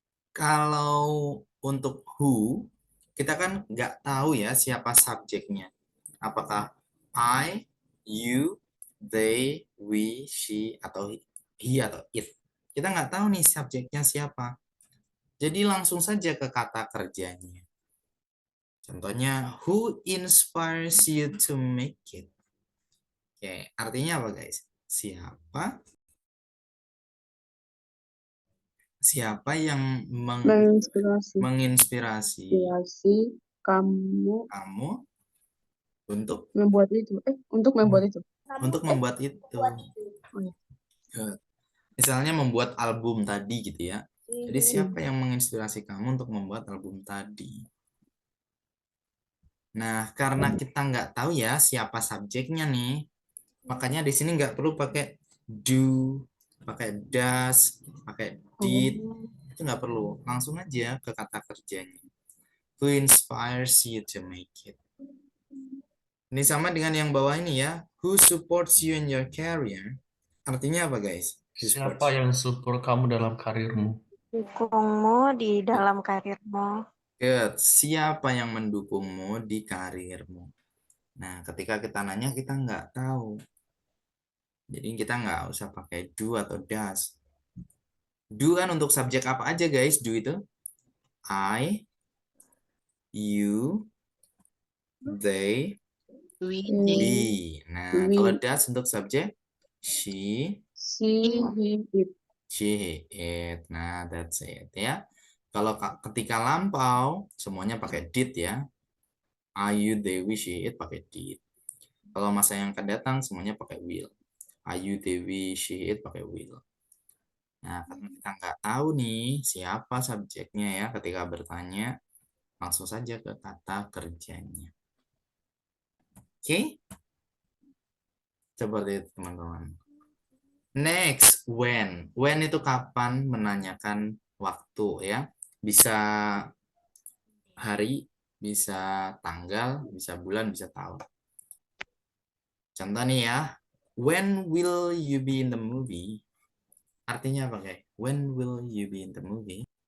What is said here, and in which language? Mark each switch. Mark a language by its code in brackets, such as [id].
[id] Kalau untuk who, kita kan nggak tahu ya siapa subjeknya. Apakah I, you, they, we, she, atau he, atau it. Kita nggak tahu nih subjeknya siapa. Jadi langsung saja ke kata kerjanya. Contohnya, [en] who inspires you to make it? [id] Oke, artinya apa guys? Siapa yang Menginspirasi. menginspirasi Kamu kamu untuk membuat itu. Untuk membuat itu. membuat itu. Oh, iya. Misalnya membuat album tadi gitu ya. Jadi siapa yang menginspirasi kamu untuk membuat album tadi? Nah, karena kita nggak tahu ya siapa subjeknya nih, makanya di sini nggak perlu pakai do, pakai does, pakai did, itu nggak perlu. Langsung aja ke kata kerjanya. [en] Who inspires you to make it? [id] Ini sama dengan yang bawah ini ya. [en] Who supports you in your career? [id] Artinya apa guys? Siapa yang support kamu dalam karirmu? Dukungmu di dalam karirmu. [en] Good. [id] Siapa yang mendukungmu di karirmu? Nah, ketika kita nanya, kita nggak tahu. Jadi kita nggak usah pakai do atau does. Do kan untuk subjek apa aja guys? Do itu I, you, they, we. Nah, kalau does untuk subjek she, he, it. she, it. Nah, [en] that's it [id] ya. Kalau ketika lampau, semuanya pakai did ya. I, you, they, we, she, it pakai did. Kalau masa yang akan datang, semuanya pakai will. I, you, they, we, she, it pakai will. Nah, karena kita nggak tahu nih siapa subjeknya ya ketika bertanya, langsung saja ke kata kerjanya. Oke? Seperti itu teman-teman. [en] Next, when. [id] When itu kapan, menanyakan waktu ya. Bisa hari, bisa tanggal, bisa bulan, bisa tahun. Contoh nih ya. [en] When will you be in the movie? [id] Artinya apa guys? [en] When will you be in the movie?